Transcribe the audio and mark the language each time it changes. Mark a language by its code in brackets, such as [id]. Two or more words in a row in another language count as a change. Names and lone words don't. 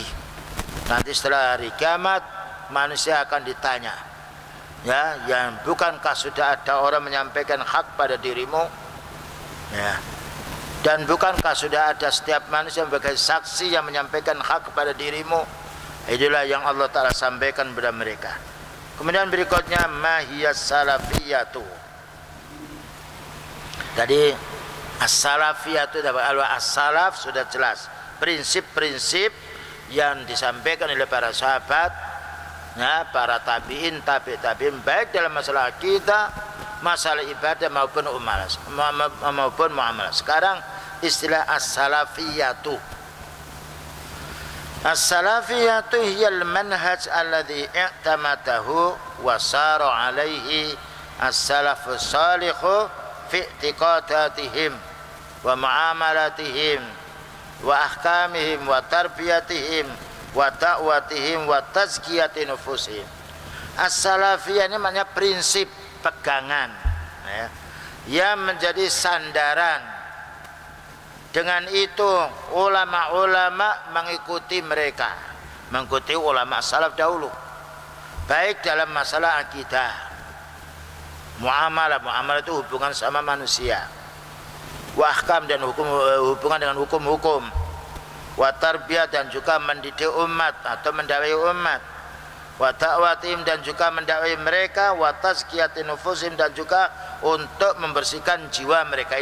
[id] Nanti setelah hari kiamat manusia akan ditanya, ya, yang bukankah sudah ada orang menyampaikan hak pada dirimu, ya, dan bukankah sudah ada setiap manusia sebagai saksi yang menyampaikan hak kepada dirimu. Itulah yang Allah Ta'ala sampaikan kepada mereka. Kemudian berikutnya [ar] ما هي السلفية. [id] Tadi as-salafiyatu, as-salaf sudah jelas, prinsip-prinsip yang disampaikan oleh para sahabat, ya, para tabi'in, tabi'in, baik dalam masalah akidah, masalah ibadah maupun muamalah. Sekarang istilah [ar] السلفية. السلفية هي المنهج الذي اعتمده وسار عليه السلف الصالح في اعتقاداتهم ومعاملاتهم وأحكامهم وتربيتهم ودعوتهم وتزكية نفوسهم. [id] As-salafiyah ini maknanya prinsip, pegangan, ya, yang menjadi sandaran. Dengan itu ulama-ulama mengikuti mereka, mengikuti ulama salaf dahulu, baik dalam masalah akidah, muamalah itu hubungan sama manusia, [ar] وأحكام, [id] dan hubungan dengan hukum-hukum, [ar] وتربية, [id] dan juga mendidik umat atau mendakwai umat, [ar] ودعوتهم, [id] dan juga mendakwai mereka, [ar] وتزكية نفوسهم, [id] dan juga untuk membersihkan jiwa mereka.